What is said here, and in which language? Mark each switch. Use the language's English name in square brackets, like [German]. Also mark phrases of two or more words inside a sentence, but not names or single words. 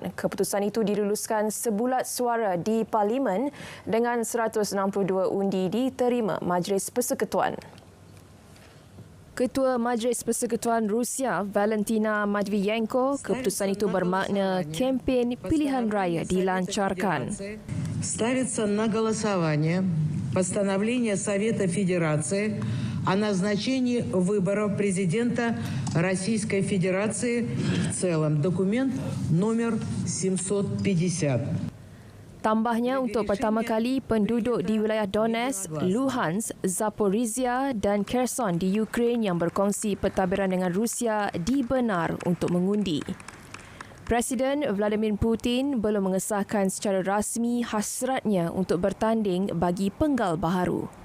[Malay] Keputusan itu diluluskan sebulat suara di Parlimen dengan 162 undi diterima Majlis Persekutuan. Ketua Majlis Persekutuan Rusia, Valentina Matviyenko, keputusan itu bermakna kempen pilihan raya dilancarkan. [Russian] Ставится на голосование постановление Совета Федерации о назначении выборов президента Российской Федерации в целом. Документ номер 750. [Malay] Tambahnya, untuk pertama kali, penduduk di wilayah Donetsk, Luhansk, Zaporizhia dan Kherson di Ukraine yang berkongsi pentadbiran dengan Rusia dibenar untuk mengundi. Presiden Vladimir Putin belum mengesahkan secara rasmi hasratnya untuk bertanding bagi penggal baharu.